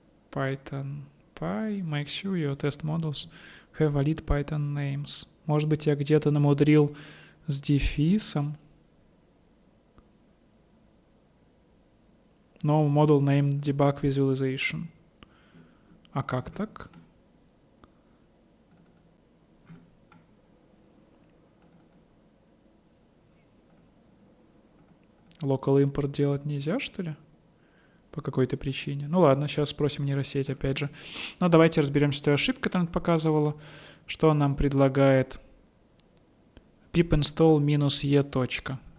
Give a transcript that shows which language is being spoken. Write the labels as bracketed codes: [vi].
[en] Python Py, make sure your test models have valid Python names. [ru] Может быть, я где-то намудрил с дефисом. [en] No model named debug visualization. [ru] А как так? Local import делать нельзя, что ли? По какой-то причине. Ну ладно, сейчас спросим нейросеть опять же. Ну давайте разберемся с той ошибкой, которую она показывала. Что он нам предлагает? pip install -e точка.